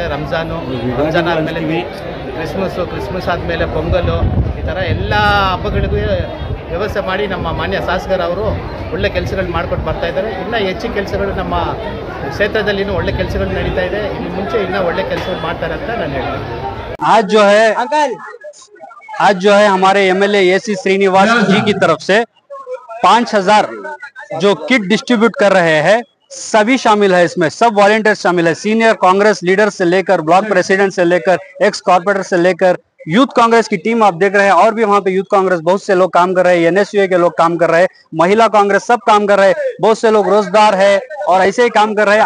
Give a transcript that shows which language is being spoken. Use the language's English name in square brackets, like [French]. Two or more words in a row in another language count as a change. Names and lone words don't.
[Kannada] ರಂಜಾನ್ ಆದಮೇಲೆ ಕ್ರಿಸ್ಮಸ್ ಆದಮೇಲೆ ಪೊಂಗಲು, ಈ ಥರ ಎಲ್ಲ ಹಬ್ಬಗಳಿಗೂ ವ್ಯವಸ್ಥೆ ಮಾಡಿ ನಮ್ಮ ಮಾನ್ಯ ಶಾಸಕರವರು ಒಳ್ಳೆ ಕೆಲಸಗಳು ಮಾಡ್ಕೊಂಡು ಬರ್ತಾ ಇದ್ದಾರೆ. ಇನ್ನೂ ಹೆಚ್ಚಿನ ಕೆಲಸಗಳು ನಮ್ಮ ಕ್ಷೇತ್ರದಲ್ಲಿ ಇನ್ನೂ ಒಳ್ಳೆ ಕೆಲಸಗಳು ನಡೀತಾ ಇದೆ. ಇನ್ನು ಮುಂಚೆ ಇನ್ನೂ ಒಳ್ಳೆ ಕೆಲಸಗಳು ಮಾಡ್ತಾರೆ ಅಂತ ನಾನು ಹೇಳ್ತೀನಿ. [Hindi] आज जो है हमारे एमएलए एसी श्रीनिवास जी की तरफ से 5,000 जो [English] kit distribute [Hindi] कर रहे हैं, सभी शामिल है इसमें, सब वॉलंटियर शामिल है। [English] senior Congress leader [Hindi] से लेकर [English] block president [Hindi] से लेकर [English] ex corporator [Hindi] से लेकर यूथ कांग्रेस की टीम आप देख रहे हैं, और भी वहां पे यूथ कांग्रेस बहुत से लोग काम कर रहे हैं, एनएसयूए के लोग काम कर रहे हैं, महिला कांग्रेस सब काम कर रहे हैं, बहुत से लोग रोजगार है और ऐसे ही काम कर रहे हैं।